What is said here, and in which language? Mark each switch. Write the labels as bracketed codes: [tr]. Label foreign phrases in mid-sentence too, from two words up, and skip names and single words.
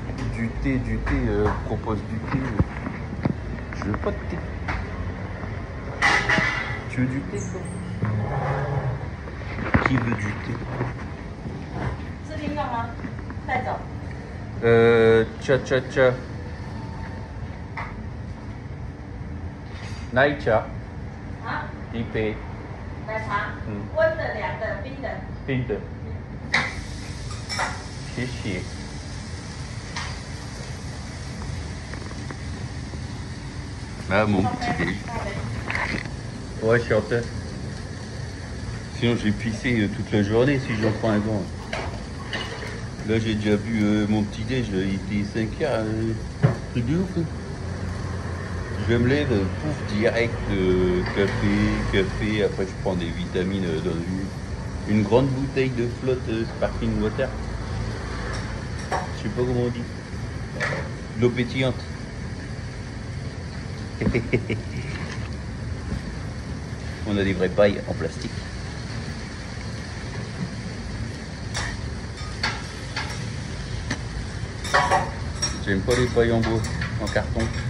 [fr] du thé, propose du thé. Je veux pas de thé. Tu veux du thé, toi? Qui veut du thé? Cha cha cha. [zh] 奶茶。啊？一杯。奶茶。嗯。温的、凉的、冰的。冰的。谢谢。 [fr] Ah, mon petit déj. Ouais, je suis en tête. Sinon, j'ai pissé toute la journée si j'en prends un grand. Là, j'ai déjà bu mon petit déj, il était 5h. Truc de ouf. Hein. Je me lève, pouf, direct, café. Après, je prends des vitamines dans une grande bouteille de flotte [en] sparkling water. [fr] Je sais pas comment on dit. De l'eau pétillante. On a des vraies pailles en plastique. J'aime pas les pailles en bois, en carton.